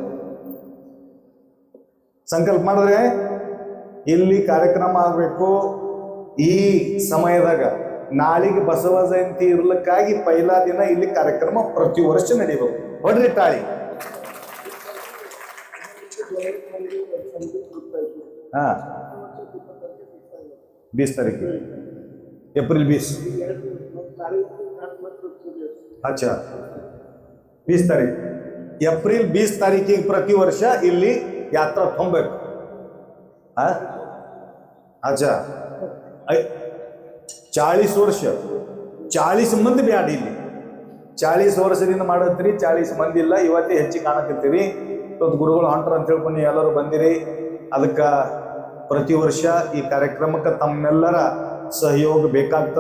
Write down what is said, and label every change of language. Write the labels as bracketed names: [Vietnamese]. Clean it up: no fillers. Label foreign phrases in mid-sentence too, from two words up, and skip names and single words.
[Kannada] ಸಂಕಲ್ಪ ಮಾಡಿದ್ರೆ ಇಲ್ಲಿ ಕಾರ್ಯಕ್ರಮ ಆಗಬೇಕು. ಈ ಸಮಯದಾಗ ನಾಳಿಗೆ ಬಸವ ಜಯಂತಿ ಇರ್ಲಿಕ್ಕಾಗಿ ಪೈಲಾ ದಿನ ಇಲ್ಲಿ ಕಾರ್ಯಕ್ರಮ ಪ್ರತಿ ವರ್ಷ ನಡೀಬೇಕು. ಹೊಡ್ರಿ ತಾಳಿ. ಹಾ 20 [Marathi] तारीख एप्रिल [Kannada] 20. [Marathi] अच्छा 20 तारीख एप्रिल [Kannada] 20 तारीखिಗೆ ಪ್ರತಿ ವರ್ಷ ಇಲ್ಲಿ ಯಾತ್ರಾ ತುಂಬಬೇಕು. अच्छा 40 ವರ್ಷ 40 ಮಂದಿ ಬ್ಯಾಡ ಇಲ್ಲಿ. 40 ವರ್ಷದಿಂದ ಮಾಡತ್ರಿ, 40 ಮಂದಿ ಇಲ್ಲ. ಇವತ್ತೇ ಹೆಚ್ಚಿಗೆ ಕಾಣಕತ್ತೀರಿ. ಇವತ್ತು ಗುರುಗಳು ಹೊಂಟ್ರ ಅಂತ ಹೇಳ್ಕೊಂಡು ಎಲ್ಲರೂ ಬಂದಿರಿ. ಅದಕ್ಕೆ ಪ್ರತಿ ವರ್ಷ ಈ ಕಾರ್ಯಕ್ರಮಕ್ಕೆ ತಮ್ಮೆಲ್ಲರ ಸಹಯೋಗ ಬೇಕಾಗ್ತದ.